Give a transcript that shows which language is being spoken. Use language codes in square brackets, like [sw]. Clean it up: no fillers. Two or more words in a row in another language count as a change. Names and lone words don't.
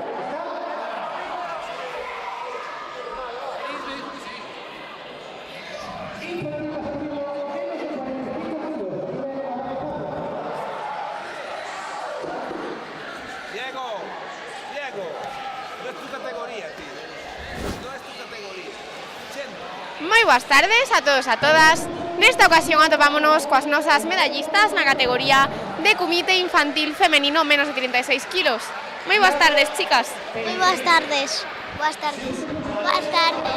[es] Diego, no es tu categoría, tío. No es tu categoría. Siento. [gl] Moi boas tardes a todos a todas. Nesta ocasión atopámonos coas nosas medallistas na categoría de comité infantil femenino menos de 36 kilos. Moi boas tardes, chicas. Moi boas tardes. Boas tardes. Boas tardes.